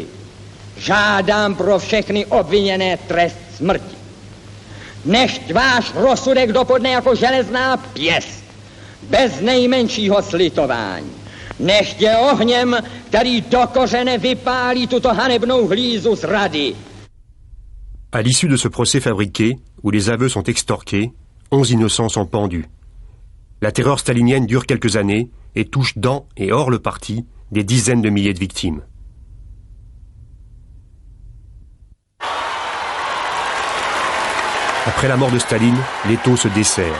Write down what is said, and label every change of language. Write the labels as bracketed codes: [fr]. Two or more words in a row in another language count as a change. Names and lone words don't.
[cs] Žádám pro všechny obviněné trest smrti. Nechť váš rozsudek dopadne jako železná pěst, bez nejmenšího slitování. Nechť je ohněm, který do kořene vypálí tuto hanebnou hlízu zrady. [fr] À l'issue de ce procès fabriqué, où les aveux sont extorqués, 11 innocents sont pendus. La terreur stalinienne dure quelques années et touche dans et hors le parti des dizaines de milliers de victimes. Après la mort de Staline, l'étau se desserre.